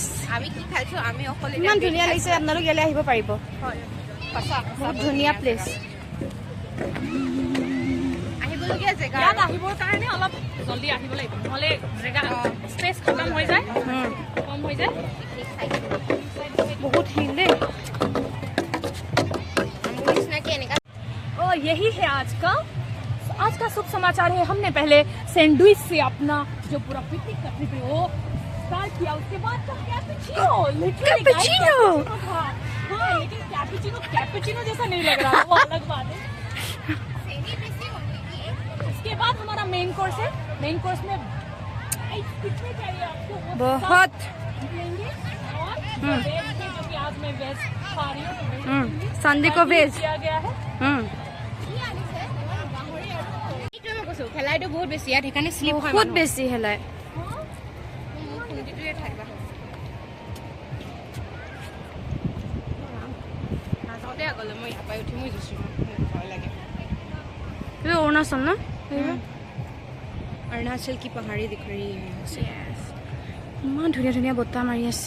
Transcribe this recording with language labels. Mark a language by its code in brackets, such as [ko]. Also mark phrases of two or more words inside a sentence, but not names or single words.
[as] আমি কি খাইছো আমি অকল ইমান ধুনীয়া লাগিছে আপোনালোক ইয়ালৈ আহিব পাৰিব বহুত ধুনীয়া প্লেচ আহিবলগীয়া জেগা ইয়াত আহিবৰ কাৰণে অলপ জলদি আহিব লাগিব নহ'লে জেগা স্পেচ খতম হৈ যায় কম হৈ যায় [hi] बहुत हिल दे ओ यही है आज का शुभ समाचार है हमने पहले सैंडविच से अपना जो पूरा पिकनिक का ट्रिप है वो स्टार्ट किया उसके बाद का कैपुचिनो हाँ लेकिन कैपुचिनो जैसा नहीं लग रहा वो अलग बात है उसके बाद हमारा [en] main course [hi] है [en] main course [hi] में कितने चाहिए आपको बहुत आज मैं वेज खा रही हूँ संडे को वेज किया गया है [as] খেলাইটো বহুত বেছি ইয়াত সেইকাৰণে শ্লিপ হয় বহুত বেছি হেলাই নাযাওঁতে আগলৈ মই ইয়াৰ পৰাই উঠি মই গৈছোঁ ভয় লাগে অৰুণাচল ন [hi] अरुणाचल की पहाड़ी दिख रही है [as] ইমান ধুনীয়া ধুনীয়া বতাহ মাৰি আছে